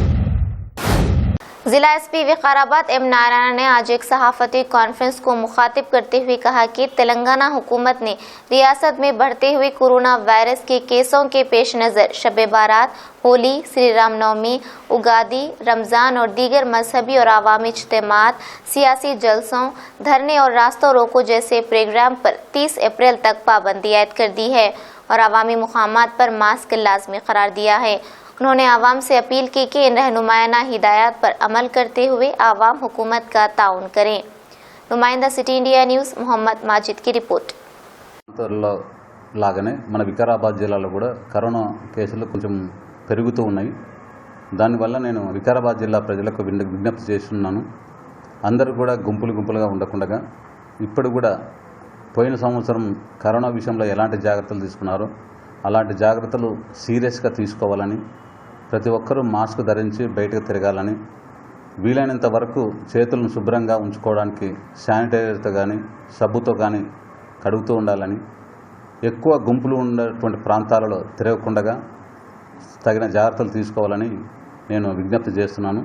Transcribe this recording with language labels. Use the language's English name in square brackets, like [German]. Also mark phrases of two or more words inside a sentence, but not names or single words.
[Urdu] ضلع ایس پی وقارآباد ایم نارائن نے آج ایک صحافتی کانفرنس کو مخاطب کرتے ہوئے کہا کہ تلنگانہ حکومت نے ریاست میں بڑھتے ہوئے کورونا وائرس کے کیسوں کے پیش نظر شب بارات، ہولی، سری رام نومی، اگادی، رمضان اور دیگر مذہبی اور عوامی اجتماعات، سیاسی جلسوں، دھرنے اور راستوں روکو جیسے پروگرام پر 30 اپریل تک پابندی عائد کر دی ہے اور عوامی مقامات پر ماسک لازمی قرار دیا ہے. انہوں نے عوام سے اپیل کی کہ ان رہنمایانہ ہدایات پر عمل کرتے ہوئے عوام حکومت کا تعاون کریں. نمائندہ సిటీ ఇండియా న్యూస్ మొహమ్మద్ మాజిద్ की రిపోర్ట్. [Telugu] లాగానే మన వికారాబాద్ జిల్లాలో కూడా కరోనా కేసులు కొంచెం పెరుగుతూ ఉన్నాయి. దానివల్ల నేను వికారాబాద్ జిల్లా ప్రజలకు విజ్ఞప్తి చేస్తున్నాను. అందరూ కూడా గుంపులుగా ఉండకుండా ఇప్పుడు కూడా పోయిన సంవత్సరం కరోనా విషయంలో ఎలాంటి జాగ్రత్తలు తీసుకున్నారో అలాంటి జాగ్రత్తలు సీరియస్గా తీసుకోవాలని, ప్రతి ఒక్కరూ మాస్క్ ధరించి బయటకు తిరగాలని, వీలైనంత వరకు చేతులను శుభ్రంగా ఉంచుకోవడానికి శానిటైజర్తో కానీ సబ్బుతో కానీ కడుగుతూ ఉండాలని, ఎక్కువ గుంపులు ఉన్నటువంటి ప్రాంతాలలో తిరగకుండా తగిన జాగ్రత్తలు తీసుకోవాలని నేను విజ్ఞప్తి చేస్తున్నాను.